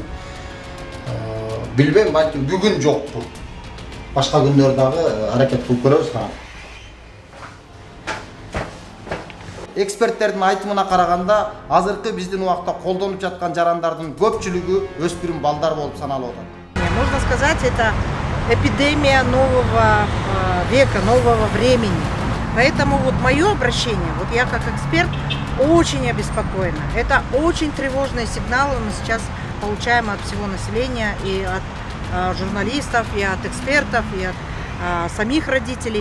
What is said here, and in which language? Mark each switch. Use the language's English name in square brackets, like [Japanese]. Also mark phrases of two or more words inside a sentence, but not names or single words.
[Kyrgyz] Билбейм, балки бүгүн жокпу. Башка күндөрү дагы аракет кылып көрөбүз. Эксперттердин айтымына караганда, азыркы биздин убакта колдонуп жаткан жарандардын көпчүлүгү өспүрүм балдар болуп саналып атат. [Russian] Можно сказать, это эпидемия нового века, нового времени. Поэтому вот мое обращение, вот я как эксперт очень обеспокоена. Это очень тревожные сигналы мы сейчас получаем от всего населения, и от журналистов, и от экспертов, и от самих родителей.